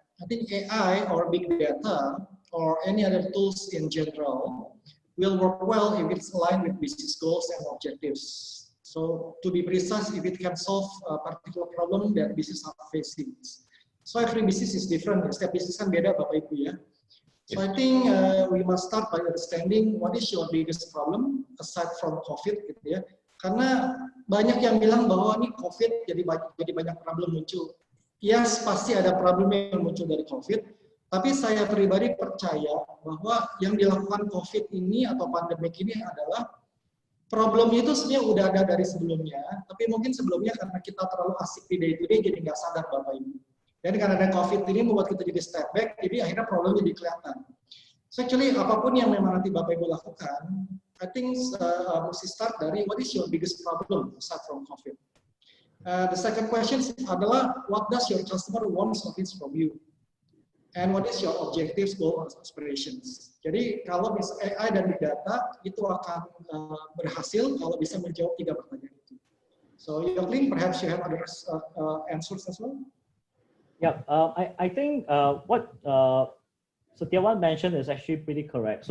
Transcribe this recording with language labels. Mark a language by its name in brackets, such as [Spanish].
[English] I think AI or big data or any other tools in general will work well if it's aligned with business goals and objectives. So to be precise, if it can solve a particular problem that business are facing. So every business is different. Setiap business kan beda, Bapak Ibu ya. So I think we must start by understanding what is your biggest problem aside from COVID, gitu ya. [Indonesian] Karena banyak yang bilang bahwa ini COVID jadi banyak problem muncul. Yes, pasti ada problem yang muncul dari COVID. Tapi saya pribadi percaya bahwa yang dilakukan COVID ini atau pandemik ini adalah problemnya itu sebenarnya udah ada dari sebelumnya. Tapi mungkin sebelumnya karena kita terlalu asik di day to day jadi nggak sadar Bapak Ibu. Dan karena ada COVID ini membuat kita jadi step back, jadi akhirnya problemnya jadi kelihatan. [English] So actually apapun yang memang nanti Bapak Ibu lakukan, I think mesti start dari what is your biggest problem aside from COVID. The second question adalah what does your customer wants or needs from you, and what is your objectives, goals, and aspirations. [Indonesian] Jadi kalau misalnya AI dan big data itu akan berhasil kalau bisa menjawab 3 pertanyaan itu. [English] So Yoling, perhaps you have other answers as well. Yeah, I think what Setiawan mentioned is actually pretty correct.